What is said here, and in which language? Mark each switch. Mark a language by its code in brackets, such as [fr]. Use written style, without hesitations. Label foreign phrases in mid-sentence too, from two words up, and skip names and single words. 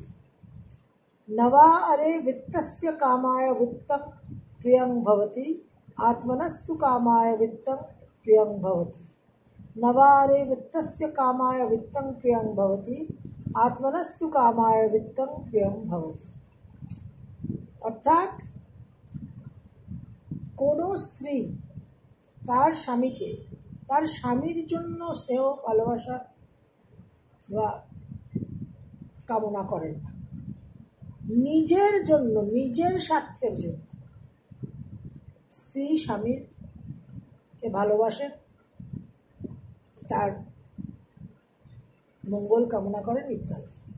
[sa] नवा अरे वित्तस्य कामाय वित्तं प्रियं भवति, आत्मनस्तु कामाय वित्तं प्रियं भवति। नवा अरे वित्तस्य कामाय वित्तं प्रियं भवति, आत्मनस्तु कामाय वित्तं प्रियं भवति। [bn] অর্থাৎ কোনো স্ত্রী তার স্বামীকে তার স্বামীর জন্য স্নেহ, ভালোবাসা বা কামনা করেন না, নিজের জন্য, নিজের স্বার্থের জন্য স্ত্রী স্বামীকে ভালোবাসেন, তার মঙ্গল কামনা করেন ইত্যাদি।